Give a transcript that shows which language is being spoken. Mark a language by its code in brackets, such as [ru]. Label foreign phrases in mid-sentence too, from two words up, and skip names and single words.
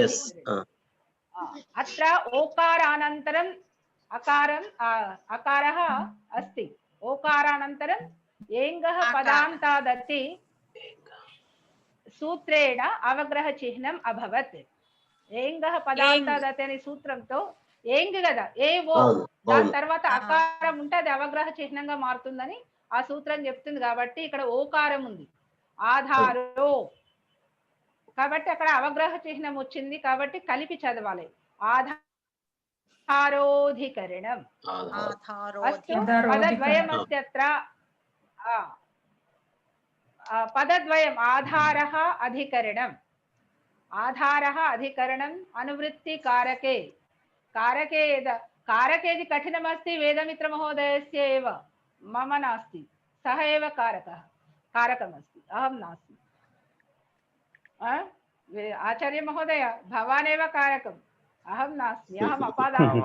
[sa] अत्र ओकारानन्तरम् अकारः अस्ति ओकारानन्तरम् एङ्गः पदान्तादति सूत्रेण अवग्रह चिह्नम् अभवत् एङ्गः पदान्तादति [te] अने सूत्రంతో ఏంగ్ కదా ఏవో దాని తర్వాత అకారం ఉంటే అది అవగ్రహ చిహ్నంగా మారుతుందని ఆ సూత్రం చెప్తుంది. కాబట్టి ఇక్కడ ఓకారం ఉంది ఆధారో కాబట్టి అక్కడ అవగ్రహ చిహ్నం వచ్చింది కాబట్టి కలిపి చదవాలి ఆధారోధికరణం. [sa] పదద్వయం అస్తి అత్ర పదద్వయం ఆధారः అధికరణం అనువృత్తి కారకే कारकेदि कठिनमस्ति वेदमित्र महोदयस्य एव मम नास्ति सः एव कारकमस्ति अहं नास्ति. आचार्य महोदय भवान् एव कारकम् अहं नास्ति अहम् अपादामि.